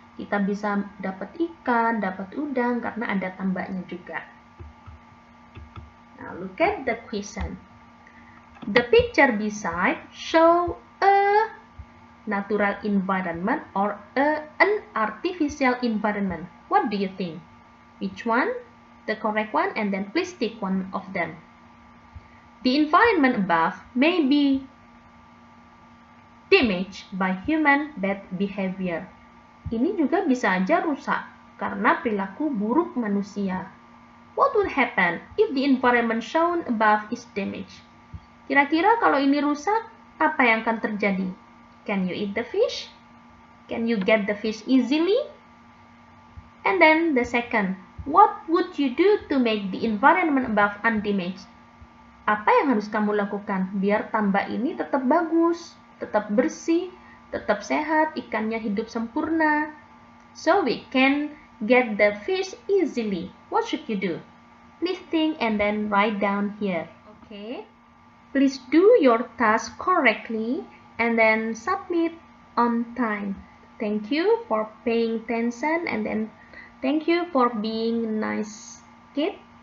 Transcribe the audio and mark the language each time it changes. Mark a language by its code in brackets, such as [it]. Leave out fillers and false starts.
[id] Kita bisa dapat ikan, dapat udang karena ada tambaknya juga. [en] Now look at the question. The picture beside show a natural environment or an artificial environment. What do you think? Which one? The correct one, and then please take one of them. The environment above may be damaged by human bad behavior. [id] Ini juga bisa aja rusak karena perilaku buruk manusia. [en] What would happen if the environment shown above is damaged? [id] Kira-kira kalau ini rusak, apa yang akan terjadi? [en] Can you eat the fish? Can you get the fish easily? And then the second, what would you do to make the environment above undamaged? [id] Apa yang harus kamu lakukan biar tambak ini tetap bagus, tetap bersih, tetap sehat, ikannya hidup sempurna? [en] So we can get the fish easily. What should you do? Please think and then write down here. Okay. Please do your task correctly and then submit on time. Thank you for paying attention, and then thank you for being a nice kid.